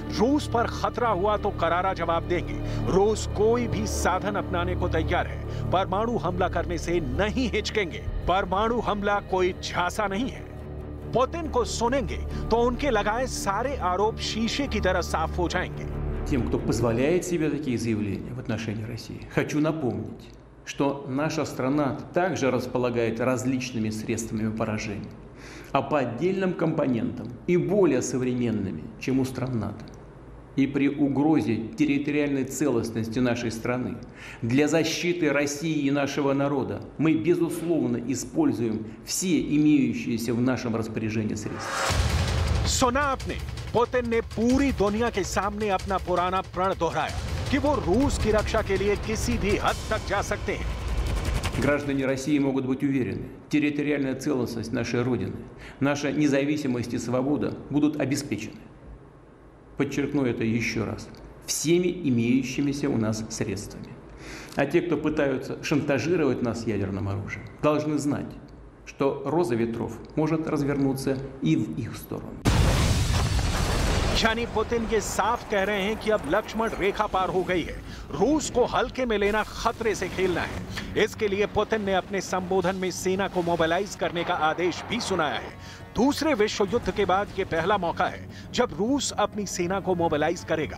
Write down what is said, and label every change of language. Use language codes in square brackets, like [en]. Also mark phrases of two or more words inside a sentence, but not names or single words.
[hi] रूस पर खतरा हुआ तो करारा जवाब देंगे। रूस कोई भी साधन अपनाने को तैयार है। परमाणु हमला करने से नहीं हिचकेंगे। परमाणु हमला कोई झांसा नहीं है। पुतिन को सुनेंगे तो उनके लगाए सारे आरोप शीशे की तरह साफ हो जाएंगे। [ru] Тем, кто позволяет себе такие заявления в отношении России, хочу напомнить, что наша страна также располагает различными средствами поражения, а по отдельным компонентам и более современными, чем у стран НАТО. И при угрозе территориальной целостности нашей страны для защиты России и нашего народа мы, безусловно, используем все имеющиеся в нашем распоряжении средства. [hi] सुना आपने, पुतिन ने पूरी दुनिया के सामने अपना पुराना प्रण दोहराया कि वो रूस की रक्षा के लिए किसी भी हद तक जा सकते हैं। [ru] Граждане России могут быть уверены, территориальная целостность нашей Родины, наша независимость и свобода будут обеспечены. Подчеркну это еще раз. Всеми имеющимися у нас средствами. А те, кто пытаются шантажировать нас ядерным оружием, должны знать, что роза ветров может развернуться и в их сторону. [hi] यानी पुतिन ये साफ कह रहे हैं कि अब लक्ष्मण रेखा पार हो गई है, रूस को हल्के में लेना, खतरे से खेलना है। इसके लिए पुतिन ने अपने संबोधन में सेना को मोबिलाइज करने का आदेश भी सुनाया है। दूसरे विश्व युद्ध के बाद यह पहला मौका है जब रूस अपनी सेना को मोबिलाइज करेगा।